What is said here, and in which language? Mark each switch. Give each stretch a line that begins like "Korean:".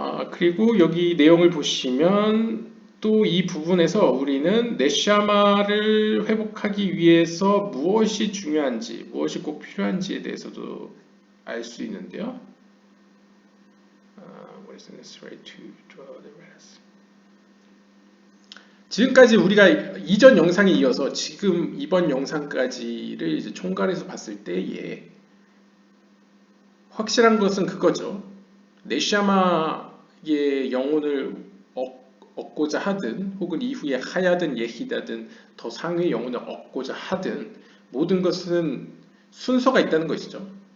Korean: 그리고 여기 내용을 보시면 또 이 부분에서 우리는 네샤마를 회복하기 위해서 무엇이 중요한지, 무엇이 꼭 필요한지에 대해서도 알 수 있는데요.
English: What is necessary to draw the rest?
Korean: 지금까지 우리가 이전 영상에 이어서 지금 이번 영상까지를 이제 총괄해서 봤을 때에 확실한 것은 그거죠. 네샤마의 영혼을 얻고자 하든 혹은 이후에 하야든 예히다든 더 상의 영혼을 얻고자 하든 모든 것은 순서가 있다는 것이죠.